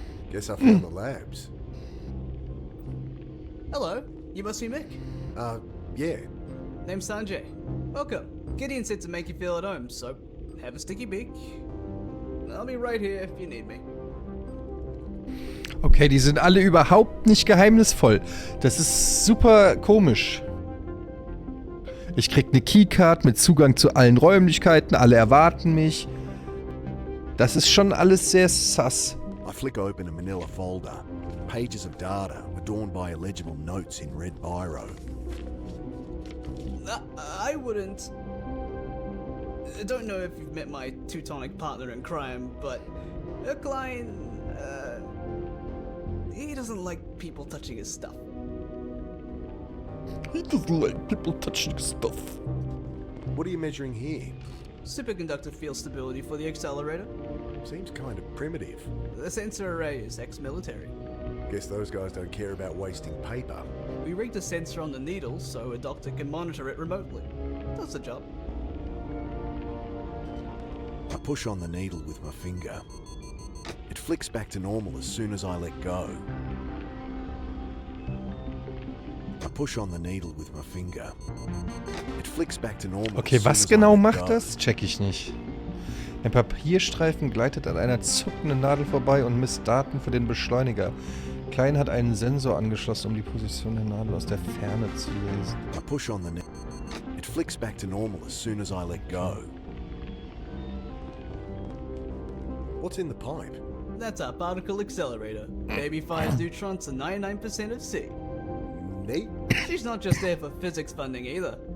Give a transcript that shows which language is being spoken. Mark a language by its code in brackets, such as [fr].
[en] Guess I found the labs. Hello, you must be Mick. Yeah. Name's Sanjay. Welcome. Gideon said to make you feel at home, so have a sticky beak. I'll be right here if you need me. [de] Okay, die sind alle überhaupt nicht geheimnisvoll. Das ist super komisch. Ich krieg eine Keycard mit Zugang zu allen Räumlichkeiten, alle erwarten mich. Das ist schon alles sehr sus. [en] I flick open a manila folder. Pages of data adorned by illegible notes in red biro. I wouldn't... I don't know if you've met my Teutonic partner in crime, but Klein, he doesn't like people touching his stuff. He doesn't like people touching stuff. What are you measuring here? superconductor field stability for the accelerator. Seems kind of primitive. The sensor array is ex-military. Guess those guys don't care about wasting paper. We rigged a sensor on the needle so a doctor can monitor it remotely. Does the job. I push on the needle with my finger. It flicks back to normal as soon as I let go. I push on the needle with my finger. It flicks back to normal. [de] Okay, was genau macht das? Check ich nicht. Ein Papierstreifen gleitet an einer zuckenden Nadel vorbei und misst Daten für den Beschleuniger. Klein hat einen Sensor angeschlossen, um die Position der Nadel aus der Ferne zu lesen. [en] I push on the needle. It flicks back to normal as soon as I let go. What's in the pipe? That's our particle accelerator. Baby fires neutrons to 99% of C. Neat. She's not just there for physics funding either.